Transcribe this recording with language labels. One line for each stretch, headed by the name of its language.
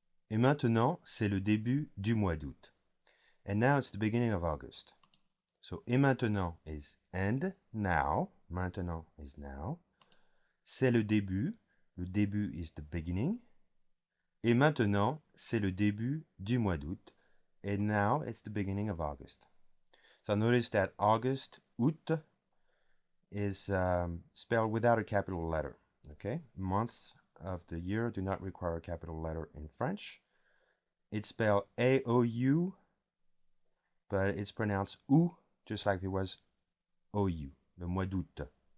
French: Et maintenant, c'est le début du mois d'août.
English: And now it's the beginning of August. So, et maintenant is and now.
French: Maintenant
English: is now.
French: C'est le début. Le début
English: is the beginning.
French: Et maintenant, c'est le début du mois d'août.
English: And now it's the beginning of August. So notice that August, août, is spelled without a capital letter. Okay? Months of the year do not require a capital letter in French. It's spelled A-O-U, but it's pronounced OU, just like it was OU, le mois d'août.